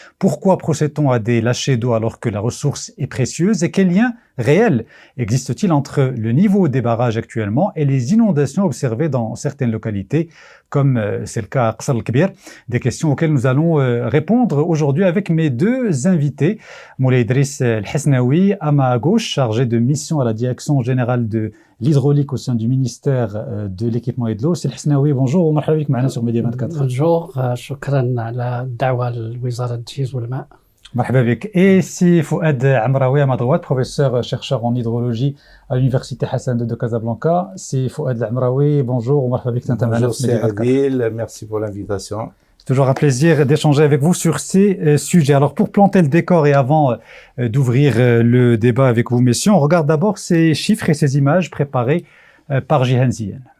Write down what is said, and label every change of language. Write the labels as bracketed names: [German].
[French] Pourquoi procède-t-on à des lâchers d'eau alors que la ressource est précieuse? Et quel lien réel existe-t-il entre le niveau des barrages actuellement et les inondations observées dans certaines localités, comme c'est le cas à Qasr el-Kbir? Des questions auxquelles nous allons répondre aujourd'hui avec mes deux invités. Moulay Idriss El-Hesnaoui, à ma gauche, chargé de mission à la direction générale de l'hydraulique au sein du ministère de l'équipement et de l'eau. El-Hesnaoui, bonjour, [Arabic] ومرحبا بك معنا [French] sur Média 24. Bonjour, [Arabic] شكرا على الدعوة لوزارة التجهيز والماء. مرحبا بك. [French] Et si Fouad Amraoui à ma droite, professeur chercheur en hydrologie à l'université Hassan II de Casablanca. Si Fouad Amraoui, bonjour [Arabic] ومرحبا بك. [French] Bonjour, c'est Adil, merci pour l'invitation. C'est toujours un plaisir d'échanger avec vous sur ces sujets. Alors pour planter le décor et avant d'ouvrir le débat avec vous, messieurs, on regarde d'abord ces chiffres et ces images préparées par Jihan Zien.